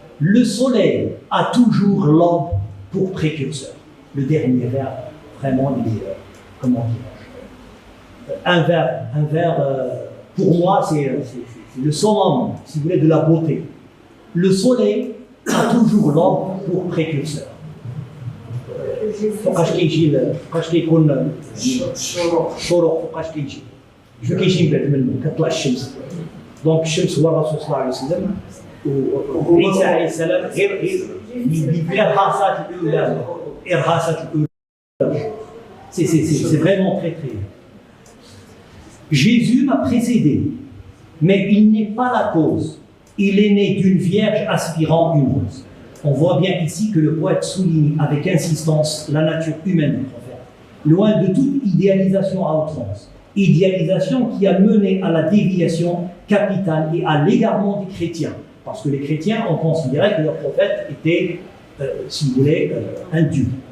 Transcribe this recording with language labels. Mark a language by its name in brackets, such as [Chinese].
[French] Le soleil a toujours l'aube pour précurseur. Le dernier vers, vraiment, il est, comment dirais-je, un vers pour moi, c'est le summum, si vous voulez, de la beauté. Le soleil a toujours l'aube pour précurseur. [Arabic] فوقاش كيجي كيكون الشروق فوقاش كيجي شنو كيجي من بعد منه كتطلع الشمس دونك الشمس هو الرسول صلى الله عليه وسلم وعيسى عليه السلام غير الارهاصات الاولى [French] c'est vraiment très très Jésus m'a précédé mais il n'est pas la cause, il est né d'une vierge aspirant une rose. On voit bien ici que le poète souligne avec insistance la nature humaine du prophète, loin de toute idéalisation à outrance, idéalisation qui a mené à la déviation capitale et à l'égarement des chrétiens. parce que les chrétiens ont considéré que leur prophète était, si vous voulez, un dieu.